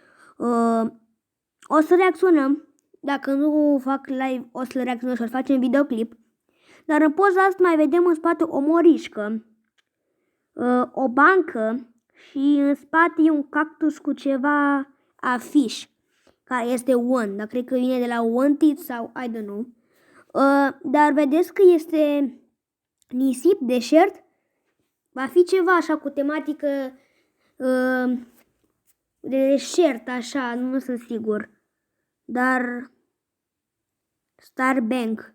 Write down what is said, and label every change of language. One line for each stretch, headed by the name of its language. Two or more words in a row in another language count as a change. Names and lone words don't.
Romanian: O să reacționăm, dacă nu fac live o să reacționăm și o să facem videoclip. Dar în poza asta mai vedem în spate o morișcă, o bancă și în spate e un cactus cu ceva afiș, care este one, dar cred că vine de la Wanted sau
English: I don't know.
Romanian: Dar vedeți că este nisip, deșert, va fi ceva așa cu tematică de deșert, așa, nu sunt sigur. Dar Starbank.